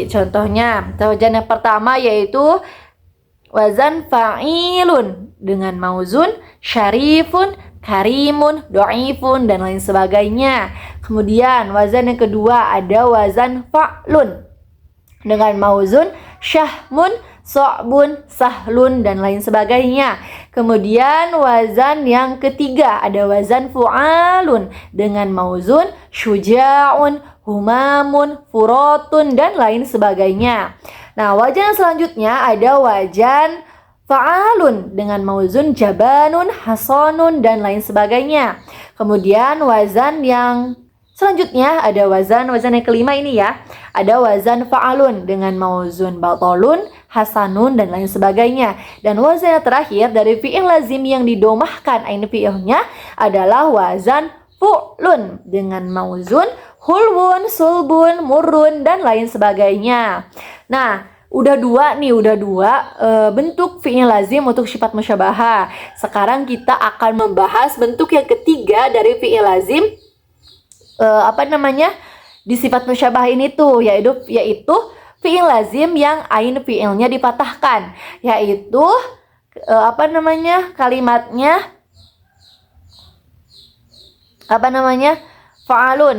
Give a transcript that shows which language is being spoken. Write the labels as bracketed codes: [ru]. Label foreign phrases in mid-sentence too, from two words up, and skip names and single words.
[id] Contohnya, wazan yang pertama yaitu wazan fa'ilun dengan mauzun [ar] شَرِيفٌ، كَرِيمٌ، ضَعِيفٌ, [id] dan lain sebagainya. Kemudian wazan yang kedua ada wazan fa'lun dengan mauzun [ar] شَهْمٌ، صَعْبٌ، سَهْلٌ, [id] dan lain sebagainya. Kemudian wazan yang ketiga ada wazan fu'alun dengan mauzun [ar] شُجَاعٌ، هُمَامٌ، فُرَاتٌ, [id] dan lain sebagainya. Nah, wazan selanjutnya ada wazan fa'alun dengan mauzun [ar] جَبَانٌ، حَصَانٌ, [id] dan lain sebagainya. Kemudian wazan yang selanjutnya ada wazan yang kelima ini ya. Ada wazan fa'alun dengan mauzun [ar] بَطَلٌ، حَسَنٌ, [id] dan lain sebagainya. Dan wazan yang terakhir dari fi'il lazim yang didomahkan ain fi'ilnya adalah wazan fu'lun dengan mauzun [ar] حُلْوٌ، صُلْبٌ، مُرٌّ, [id] dan lain sebagainya. Nah, udah dua bentuk fi'il lazim untuk sifat musyabahah. Sekarang kita akan membahas bentuk yang ketiga dari fi'il lazim di sifat musyabahah ini tuh, yaitu fi'il lazim yang ain fi'ilnya dipatahkan, yaitu kalimatnya fa'alun.